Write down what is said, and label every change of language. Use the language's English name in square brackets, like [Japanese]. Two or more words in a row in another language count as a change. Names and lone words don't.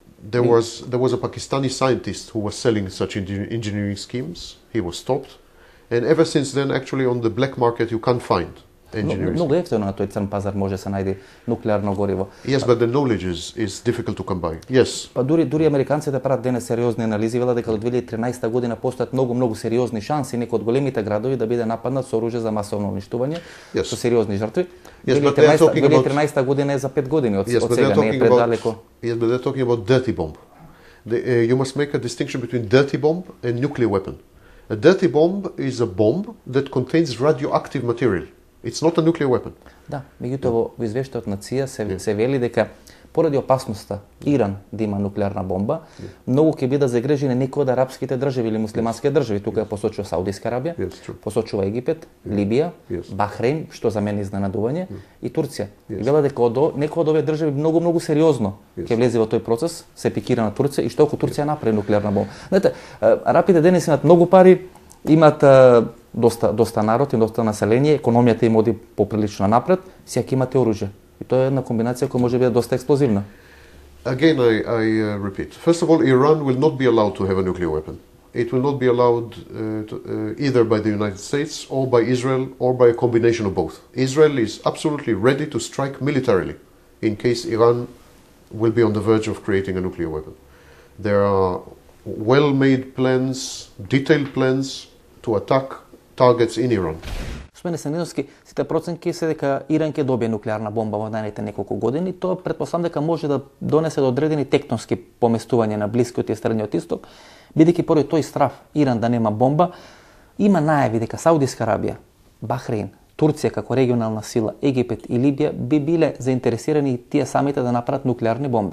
[English] There was a Pakistani scientist who was selling such engineering schemes. He was stopped, and ever since then, actually, on the black market, you can't find engineering. [Macedonian] Много ефтино на тој црн пазар може се најде нуклеарно гориво. [English] Yes, but the knowledge is difficult to come by. Yes. [Macedonian] Па дури американците прават денес сериозни анализи, велат дека до 2013 година постојат многу сериозни шанси некои од големите градови да биде нападнат со оружје за масовно уништување, со сериозни жртви. 2013 година е за 5 години од сега, не е предалеко. [English] Yes, but they're talking about dirty bomb. You must make a distinction between dirty bomb and nuclear weapon. A dirty bomb is a bomb that contains radioactive material. It's not a nuclear weapon. [Macedonian] Да, меѓутоа во извештајот на ЦИА се вели дека поради опасноста Иран да има нуклеарна бомба, многу ќе бидат загрижени некои од арапските држави или муслимански држави. Тука ја посочува Саудиска Арабија, посочува Египет, Либија, Бахрейн, што за мене изненадување, и Турција. И вела дека некои од овие држави многу сериозно ќе влезе во тој процес, се пикира на Турција и што ако Турција направи нуклеарна бомба. Знаете, арапите денес имаат многу пари, имаат доста народ и доста население, економијата им оди поприлично напред, сега ќе имате оружје. И тоа е една комбинација која може да биде доста експлозивна. [English] Again, I repeat. First of all, Iran will not be allowed to have a nuclear weapon. It will not be allowed either by the United States or by Israel or by a combination of both. Israel is absolutely ready to strike militarily in case Iran will be on the verge of creating a nuclear weapon. There are well-made plans, detailed plans to attack targets in Iran. [Macedonian] Господине Станиловски, сите проценки се дека Иран ќе добие нуклеарна бомба во наредните неколку години. Тоа претпоставам дека може да донесе до одредени тектонски поместувања на Блискиот и Средниот Исток, бидејќи поради тој страв Иран да нема бомба, има најави дека Саудиска Арабија, Бахрейн, Турција како регионална сила, Египет и Либија би биле заинтересирани тие самите да направат нуклеарни бомби.